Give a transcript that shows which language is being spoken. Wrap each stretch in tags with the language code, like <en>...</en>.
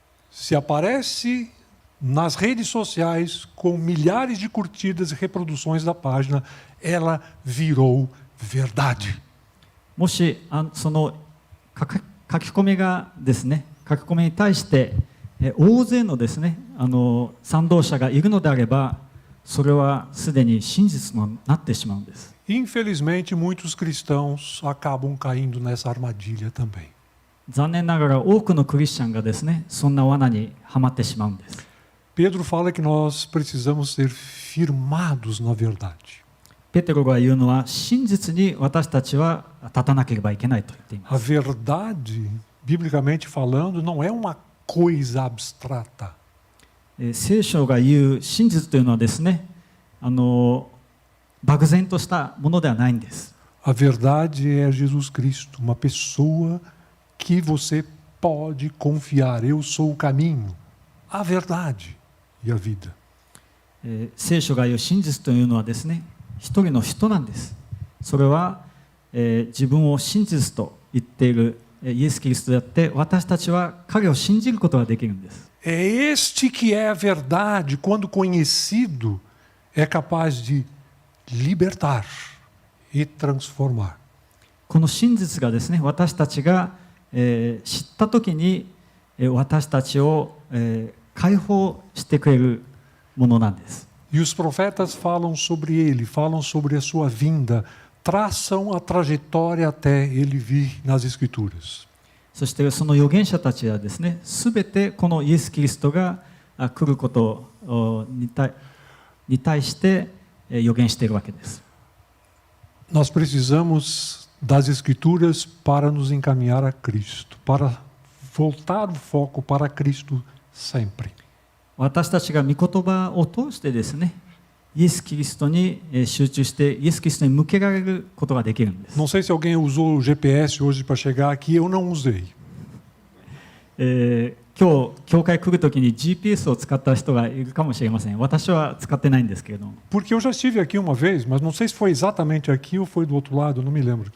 <pt>Se aparece nas redes sociais com milhares de curtidas e reproduções da página, ela virou verdade.</pt> <ja>もしその書き込みがですね、書き込みに対して大勢のですね、賛同者がいるのであれば、それはすでに真実になってしまうんです。</ja> <pt>Infelizmente, muitos cristãos acabam caindo nessa armadilha também.</pt> <ja>残念ながら多くのクリスチャンがですね、そんな罠にはまってしまうんです。</ja> <pt>Pedro fala que nós precisamos ser firmados na verdade.</pt> <ja>ペテロが言うのは、真実に私たちは立たなければいけないと言っていま</ja> <pt>A</pt> <ja>す。</ja> <pt>verdade, biblicamente falando, não é uma coisa abstrata.</pt> <ja>聖書が言う真実というのはですね、漠然としたものではないんです。</ja> <pt>A verdade é Jesus Cristo, uma pessoa que você pode confiar. Eu sou o caminho, a verdade e a vida.</pt> <ja>聖書が言う真実というのはですね、一人の人なんです。それは、自分を真実と言っているイエス・キリストであって、私たちは彼を信じることができるんです。</ja> <pt>É este que é a verdade, quando conhecido, é capaz de libertar e transformar.</pt> <ja>この真実がですね、私たちが、知ったときに、私たちを、解放してくれるものなんです。</ja> <pt>E os profetas falam sobre ele, falam sobre a sua vinda, traçam a trajetória até ele vir nas Escrituras.</pt> <ja>そしてその預言者たちはですね、すべてこのイエス・キリストが来ることに対して預言しているわけです。</ja> <pt>Nós precisamos das Escrituras para nos encaminhar a Cristo, para voltar o foco para Cristo sempre.</pt> <ja>私たちが御言葉を通してですね、イエス・キリストに集中してイエス・キリストに向けられることができるんです。</ja> <pt>Não sei se alguém usou o GPS hoje para chegar aqui, eu não usei.</pt> <ja>今日教会来るときに GPS を使った人がいるかもしれません。私は使ってないんですけれども。</ja> <pt>Porque eu já estive aqui uma vez, mas não sei se foi exatamente aqui ou foi do outro lado, não me lembro.</pt>